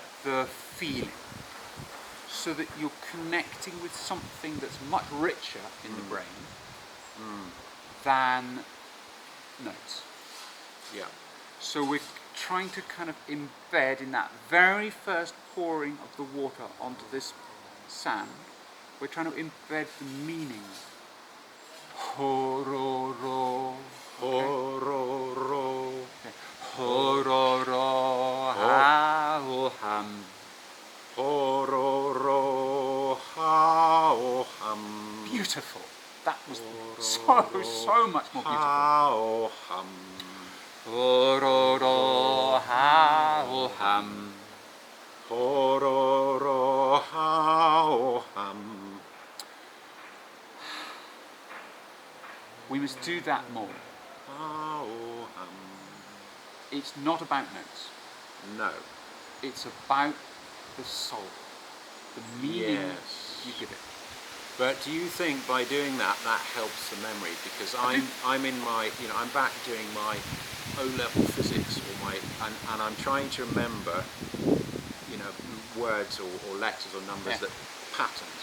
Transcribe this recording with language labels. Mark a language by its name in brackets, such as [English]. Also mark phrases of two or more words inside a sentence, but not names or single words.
[English] the feeling, so that you're connecting with something that's much richer in the brain than notes. Yeah. So we're trying to kind of embed in that very first pouring of the water onto this sand, we're trying to embed the meaning. Hihorodo. Hihorodo. Hihorodo ha-o-ham. Hihorodo ha-o-ham. Beautiful. That was so much more beautiful. Ha-o-ham. Hihorodo ha-o-ham. Hihorodo ha-o-ham. We must do that more. Ha-o-ham. It's not about notes. No. It's about the soul, the meaning Yes. you give it. But do you think by doing that, that helps the memory? Because I'm in my, I'm back doing my O-level physics, and I'm trying to remember, words or letters or numbers, that patterns.